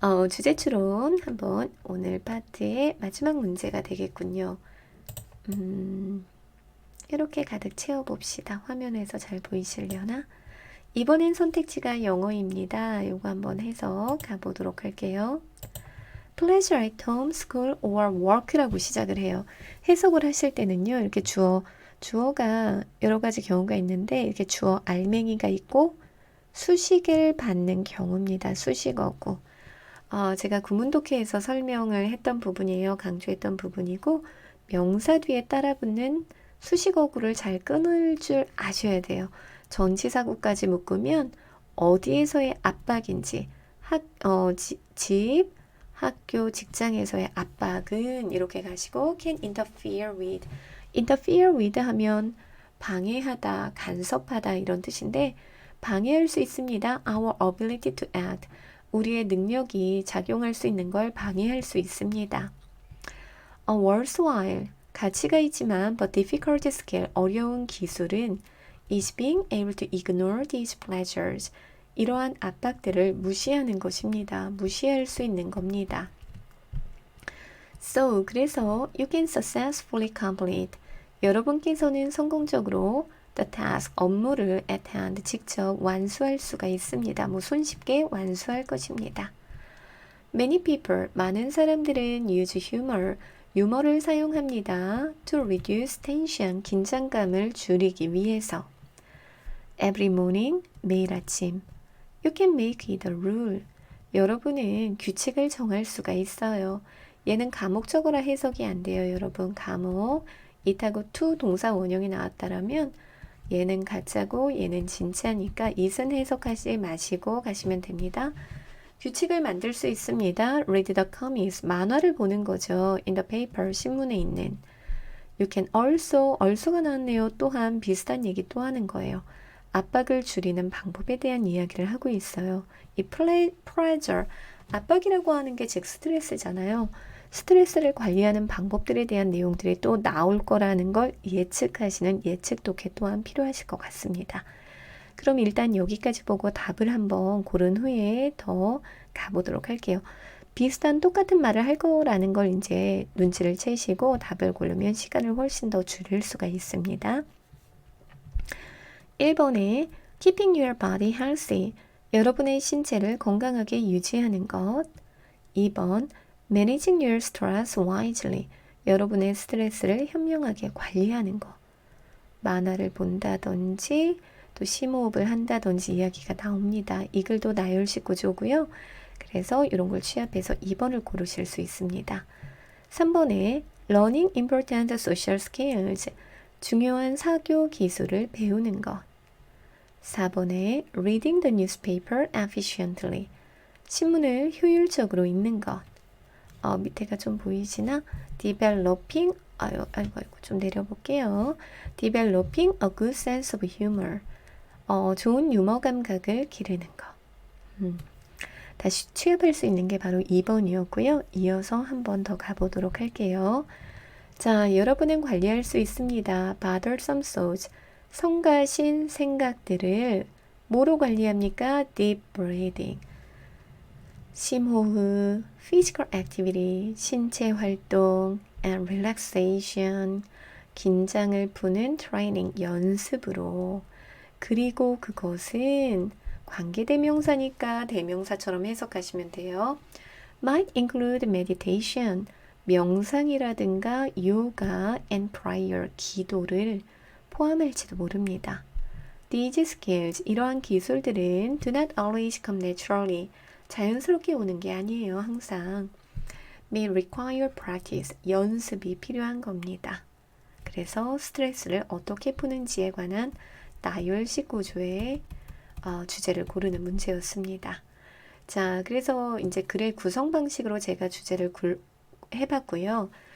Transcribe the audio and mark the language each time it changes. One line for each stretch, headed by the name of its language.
Korean: 주제 추론 한번 오늘 파트의 마지막 문제가 되겠군요. 이렇게 가득 채워봅시다. 화면에서 잘 보이시려나? 이번엔 선택지가 영어입니다. 요거 한번 해서 가보도록 할게요.
English: Pleasure at home, school or work라고
Korean: 시작을 해요. 해석을 하실 때는요. 이렇게 주어가 여러 가지 경우가 있는데 이렇게 주어 알맹이가 있고 수식을 받는 경우입니다. 수식어구. 제가 구문독해에서 설명을 했던 부분이에요. 강조했던 부분이고 명사 뒤에 따라붙는 수식어구를 잘 끊을 줄 아셔야 돼요. 전치사구까지 묶으면 어디에서의 압박인지 집, 학교, 직장에서의 압박은 이렇게 가시고
English: can interfere with.
Korean: interfere with 하면 방해하다, 간섭하다 이런 뜻인데 방해할 수 있습니다.
English: Our ability to act.
Korean: 우리의 능력이 작용할 수 있는 걸 방해할 수 있습니다.
English: worthwhile.
Korean: 가치가 있지만
English: but difficult skill.
Korean: 어려운 기술은
English: is being able to ignore these pleasures.
Korean: 이러한 압박들을 무시하는 것입니다. 무시할 수 있는 겁니다.
English: So,
Korean: 그래서
English: you can successfully complete.
Korean: 여러분께서는 성공적으로
English: the task,
Korean: 업무를
English: at hand,
Korean: 직접 완수할 수가 있습니다. 손쉽게 완수할 것입니다.
English: Many people,
Korean: 많은 사람들은
English: use humor,
Korean: 유머를 사용합니다.
English: To reduce tension,
Korean: 긴장감을 줄이기 위해서.
English: Every morning,
Korean: 매일 아침.
English: You can make it a rule.
Korean: 여러분은 규칙을 정할 수가 있어요. 얘는 감옥적으로 해석이 안 돼요. 여러분 감옥, it하고 to 동사 원형이 나왔다라면 얘는 가짜고 얘는 진짜니까 it은 해석하지 마시고 가시면 됩니다. 규칙을 만들 수 있습니다.
English: Read the comics,
Korean: 만화를 보는 거죠.
English: In the paper,
Korean: 신문에 있는.
English: You can also가
Korean: 나왔네요. 또한 비슷한 얘기 또 하는 거예요. 압박을 줄이는 방법에 대한 이야기를 하고 있어요. 이 pressure, 압박이라고 하는 게 즉 스트레스잖아요. 스트레스를 관리하는 방법들에 대한 내용들이 또 나올 거라는 걸 예측하시는 예측 독해 또한 필요하실 것 같습니다. 그럼 일단 여기까지 보고 답을 한번 고른 후에 더 가보도록 할게요. 비슷한 똑같은 말을 할 거라는 걸 이제 눈치를 채시고 답을 고르면 시간을 훨씬 더 줄일 수가 있습니다. 1번에
English: keeping your body healthy,
Korean: 여러분의 신체를 건강하게 유지하는 것. 2번
English: managing your stress wisely,
Korean: 여러분의 스트레스를 현명하게 관리하는 것. 만화를 본다든지 또 심호흡을 한다든지 이야기가 나옵니다. 이 글도 나열식 구조고요. 그래서 이런 걸 취합해서 2번을 고르실 수 있습니다.
English: 3번에 Learning important social skills.
Korean: 중요한 사교 기술을 배우는 것.
English: 4번에 Reading the newspaper efficiently.
Korean: 신문을 효율적으로 읽는 것. 밑에가 좀 보이시나? Developing, 아이고, 좀 내려볼게요.
English: Developing a good sense of humor.
Korean: 좋은 유머 감각을 기르는 것. 다시 취합할 수 있는 게 바로 2번이었고요. 이어서 한 번 더 가보도록 할게요. 자, 여러분은 관리할 수 있습니다.
English: bothersome thoughts.
Korean: 성가신 생각들을 뭐로 관리합니까?
English: deep breathing.
Korean: 심호흡,
English: physical activity,
Korean: 신체 활동,
English: and relaxation,
Korean: 긴장을 푸는
English: training,
Korean: 연습으로. 그리고 그것은 관계대명사니까 대명사처럼 해석하시면 돼요.
English: might include meditation,
Korean: 명상이라든가 요가
English: and prayer,
Korean: 기도를 포함할지도 모릅니다.
English: These skills,
Korean: 이러한 기술들은
English: do not always come naturally,
Korean: 자연스럽게 오는 게 아니에요. 항상
English: may require practice,
Korean: 연습이 필요한 겁니다. 그래서 스트레스를 어떻게 푸는지에 관한 나열식 구조의 주제를 고르는 문제였습니다. 자, 그래서 이제 글의 구성 방식으로 제가 주제를 해봤고요.